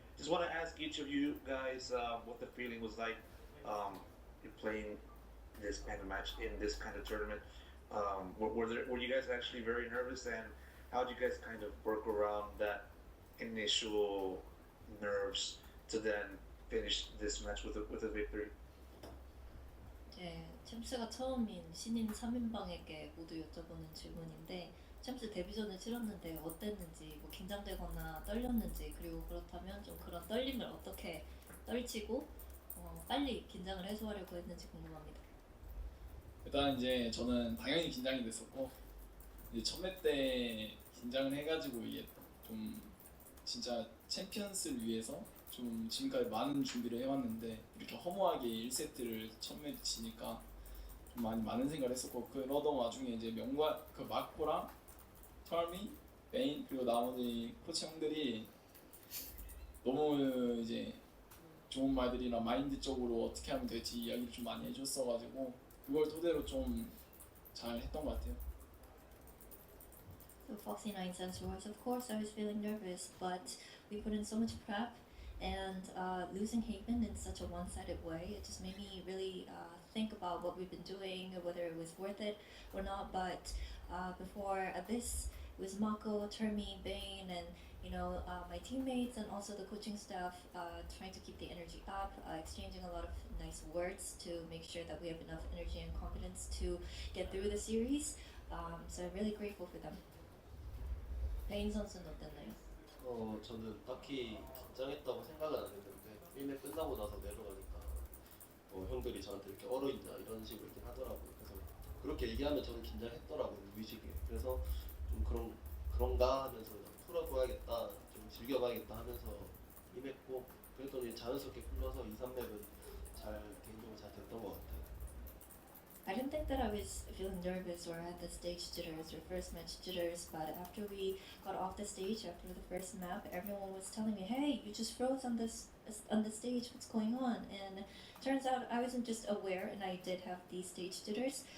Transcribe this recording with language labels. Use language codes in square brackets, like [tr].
[en] Just want to ask each of you guys what the feeling was like playing this kind of match in this kind of tournament. Were you guys actually very nervous, and how did you guys kind of work around that initial nerves to then finish this match with a victory? [ko] 네, 챔스가 처음인 신인 3인방에게 모두 여쭤보는 질문인데 챔스 데뷔전을 치렀는데 어땠는지, 뭐 긴장되거나 떨렸는지, 그리고 그렇다면 좀 그런 떨림을 어떻게 떨치고 빨리 긴장을 해소하려고 했는지 궁금합니다. 일단 이제 저는 당연히 긴장이 됐었고 이제 첫 매 때 긴장을 해가지고 이게 좀 진짜 챔피언스를 위해서 좀 지금까지 많은 준비를 해왔는데 이렇게 허무하게 1세트를 첫 매 지니까 좀 많은 생각을 했었고 그러던 와중에 이제 명과 그 마코랑 털미, 베인 그리고 나머지 코치 형들이 너무 이제 좋은 말들이나 마인드적으로 어떻게 하면 될지 이야기를 좀 많이 해줬어가지고 그걸 토대로 좀 잘 했던 것 같아요. [en] So Foxy9's answer was, of course I was feeling nervous, but we put in so much prep, and losing Haven in such a one-sided way, it just made me really think about what we've been doing, whether it was worth it or not. But before Abyss, it was Mako, Termi, Bane, and my teammates and also the coaching staff trying to keep the energy up, exchanging a lot of nice words to make sure that we have enough energy and confidence to get through the series. So I'm really grateful for them. [ko] 베인 선수는 어땠나요? 저는 딱히 긴장했다고 생각은 안 했는데 1매 끝나고 나서 내려가니까 형들이 저한테 이렇게 얼어있냐 이런 식으로 얘기를 하더라고요. 그래서 그렇게 얘기하면 저는 긴장했더라고요, 무의식에. 그래서 좀 그런가 하면서 풀어봐야겠다, 좀 즐겨봐야겠다 하면서 임했고 그랬더니 자연스럽게 풀려서 2, 3맵은 개인적으로 잘 됐던 것 같아요. [en] I didn't think that I was feeling nervous or had the stage jitters or first match jitters, but after we got off the stage after the first map, everyone was telling me, "Hey, you just froze on the stage. What's going on?" And turns out I wasn't just aware, and I did have these stage jitters.